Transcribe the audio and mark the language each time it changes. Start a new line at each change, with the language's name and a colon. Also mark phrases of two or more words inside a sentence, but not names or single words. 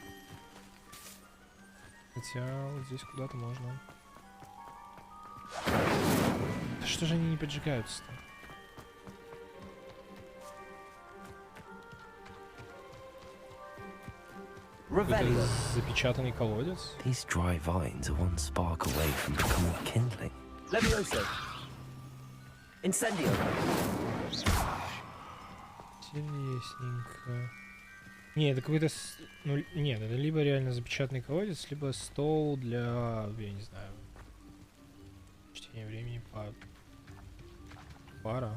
Russian: Хотя вот здесь куда-то можно. Да что же они не поджигаются-то? Это запечатанный колодец?
English: These dry vines are one spark away from becoming kindling.
Latin: Levioso. Incendio.
Russian: Интересненько. Не, это какой-то... Ну, нет, это либо реально запечатанный колодец, либо стол для... Я не знаю... Чтение времени пара.